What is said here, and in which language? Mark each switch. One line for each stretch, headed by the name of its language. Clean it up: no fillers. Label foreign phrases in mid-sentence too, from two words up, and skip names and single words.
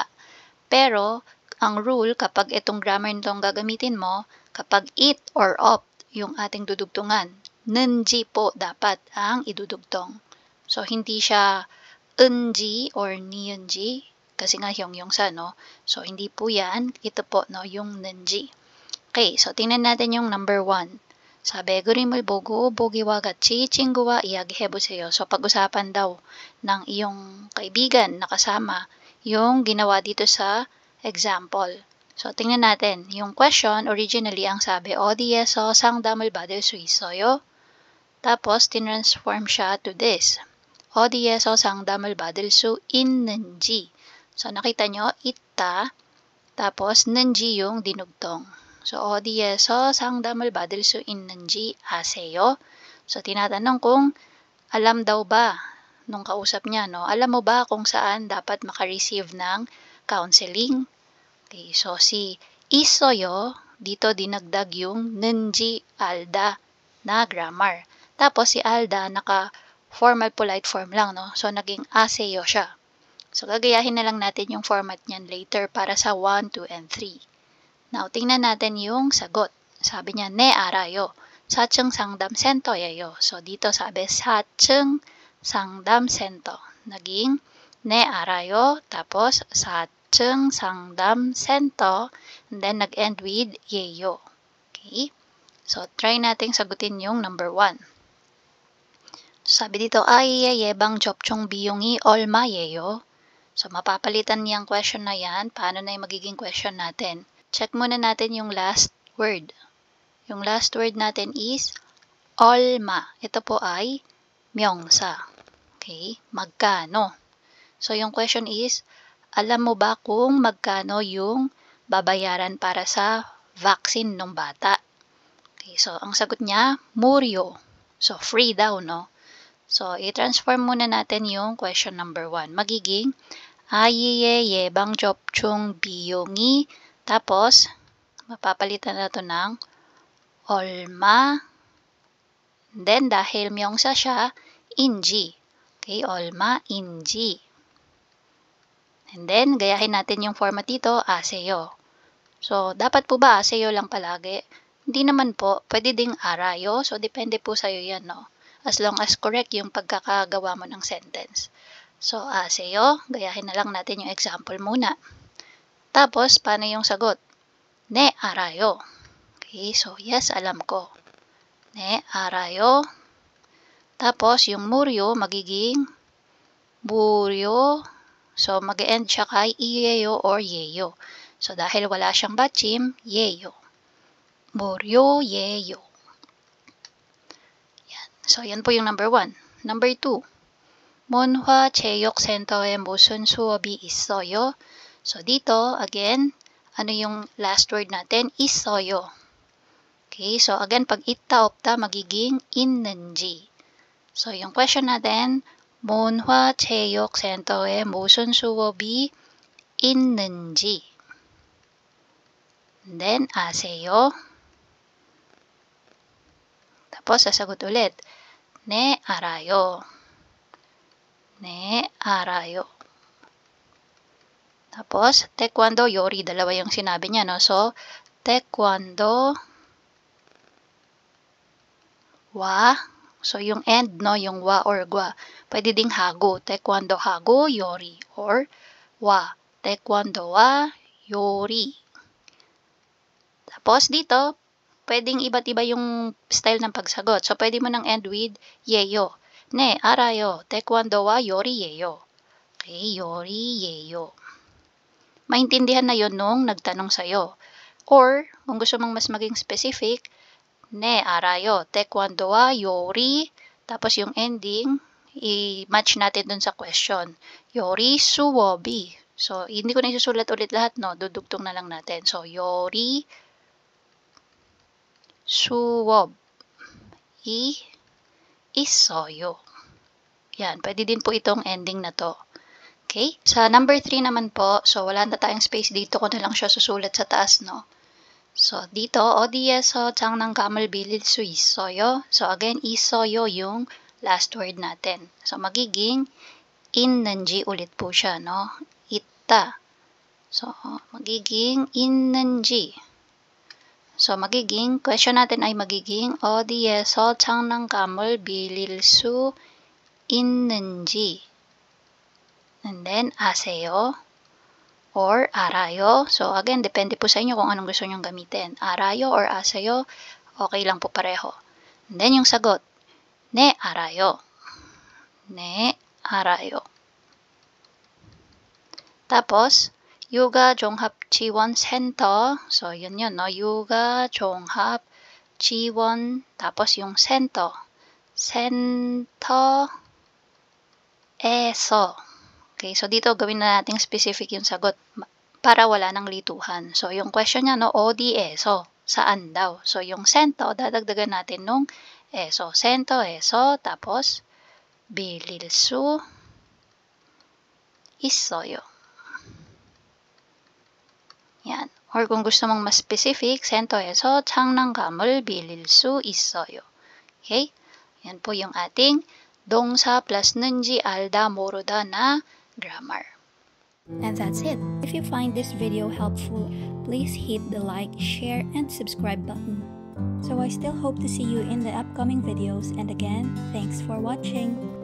Filipino: Pero, ang rule, kapag itong grammar nitong gagamitin mo, kapag it or opt yung ating dudugtungan, nunji po dapat ang idudugtong. So, hindi siya unji or niyunji, kasi nga hyongyongsa, no? So, hindi po yan. Ito po, no, yung nunji. Okay, so tingnan natin yung number 1.
Korean: 사배 그림을 보고 보기와 같이 친구와 이야기해보세요.
Filipino: So, pag-usapan daw ng iyong kaibigan na kasama yung ginawa dito sa example. So, tingnan natin. Yung question, originally, ang sabi,
Korean: 어디에서 상담을 받을 수 있어요?
Filipino: Tapos, tinransform siya to this.
Korean: 어디에서 상담을 받을 수 있는지.
Filipino: So, nakita nyo, itta, tapos, 는지 yung dinugtong. So,
Korean: 어디에서 상담을 받을 수 있는지 아세요?
Filipino: So, tinatanong kung alam daw ba nung kausap niya, no? Alam mo ba kung saan dapat makareceive ng counseling? Okay, so si 있어요, dito dinagdag yung
Korean: 는지 알다
Filipino: na grammar. Tapos si alda, naka-formal polite form lang, no? So, naging 아세요 siya. So, gagayahin na lang natin yung format niyan later para sa 1, 2, and 3. Now, tingnan natin yung sagot. Sabi niya,
Korean: 네, 알아요. 4층 상담센터예요.
Filipino: So, dito sabi,
Korean: 4층 상담센터. Naging, 네, 알아요. Tapos, 4층 상담센터.
English: And then,
Filipino: nag-end with 예요. Okay? So, try nating sagutin yung number 1. Sabi dito,
Korean: 아이의 예방 접종 비용이 얼마예요?
Filipino: So, mapapalitan niyang question na yan. Paano na yung magiging question natin? Check muna natin yung last word. Yung last word natin is 얼마. Ito po ay 명사. Okay? Magkano. So, yung question is, alam mo ba kung magkano yung babayaran para sa vaccine ng bata? Okay, so, ang sagot niya, 무료. So, free daw, no? So, i-transform muna natin yung question number 1. Magiging
Korean: 아이의 예방 접종 비용이
Filipino: tapos mapapalitan na to ng 얼마 then dahil 명사 siya 인지. Okay, 얼마인지.
English: And then
Filipino: gayahin natin yung format dito 아세요. So, dapat po ba 아세요 lang palagi? Hindi naman po, pwede ding arayo. So, depende po sa'yo yan, no?
English: As long as correct
Filipino: yung pagkakagawa mo ng sentence. So, aseyo, gayahin na lang natin yung example muna. Tapos, paano yung sagot?
Korean: 네, 알아요.
Filipino: Okay, so yes, alam ko.
Korean: 네, 알아요.
Filipino: Tapos, yung muryo, magiging buryo. So, mag-end siya kay iyeyo or yeyo. So, dahil wala siyang batchim, yeyo.
Korean: 무료, 예요.
Filipino: So, yan po yung number 1. Number 2.
Korean: 문화체육센터에 무슨 수업이 있어요?
Filipino: So, dito, again, ano yung last word natin? 있어요. Okay, so again, pag
Korean: 있다, 없다,
Filipino: magiging 있는지. So, yung question natin,
Korean: 문화체육센터에 무슨 수업이 있는지.
English: And then,
Korean: 아세요?
Filipino: Tapos, sasagot ulit.
Korean: 네, 알아요. 네, 알아요.
Filipino: Tapos,
Korean: 태권도, 요리.
Filipino: Dalawa yung sinabi niya, no? So,
Korean: 태권도, 와.
Filipino: So, yung end, no? Yung wa or gwa. Pwede ding hago.
Korean: 태권도, 하고, 요리.
Filipino: Or wa.
Korean: 태권도, 와, 요리.
Filipino: Tapos, dito, pwedeng iba't iba yung style ng pagsagot. So, pwede mo nang
English: end with
Filipino: yeyo.
Korean: 네, 알아요. 태권도와 요리예요. Okay, 요리예요.
Filipino: Maintindihan na yon nung nagtanong sa'yo. Or, kung gusto mong mas maging specific,
Korean: 네, 알아요. 태권도와 요리.
Filipino: Tapos yung ending, i-match natin dun sa question.
Korean: 요리 수업이.
Filipino: So, hindi ko na isusulat ulit lahat, no? Dudugtong na lang natin. So,
Korean: 요리 수업이 있어요.
Filipino: Yan, pwede din po itong ending na to. Okay? Sa number 3 naman po, so wala na tayong space dito ko na lang siya susulat sa taas, no? So, dito,
Korean: 어디에서 장난감을 빌릴 수 있어요?
Filipino: So, again, 있어요 yung last word natin. So, magiging 있는지 ulit po siya, no? 있다. So, magiging 있는지. So, magiging, question natin ay magiging
Korean: 어디에서 장난감을 빌릴 수 있는지.
English: And then,
Filipino: 아세요 or 알아요. So, again, depende po sa inyo kung anong gusto nyong gamitin. 알아요 or 아세요, okay lang po pareho.
English: And then,
Filipino: yung sagot,
Korean: 네, 알아요. 네, 알아요.
Filipino: Tapos, 육아종합지원센터. So, yun, no? 육아종합지원. Tapos, yung center.
Korean: Center에서.
Filipino: Okay, so dito gawin na natin specific yung sagot para wala nang lituhan. So, yung question niya, no? 어디에서. Saan daw? So, yung center, dadagdagan natin nung eso.
Korean: Center에서. Tapos, 빌릴 수 있어요.
Filipino: Yan. Or kung gusto mong mas specific,
Korean: 센터에서 장난감을 빌릴 수 있어요.
Filipino: Okay? Yan po yung ating 동사 plus
Korean: 는지 알다 모르다
Filipino: na grammar.
English: And that's it. If you find this video helpful, please hit the like, share, and subscribe button. So I still hope to see you in the upcoming videos, and again, thanks for watching.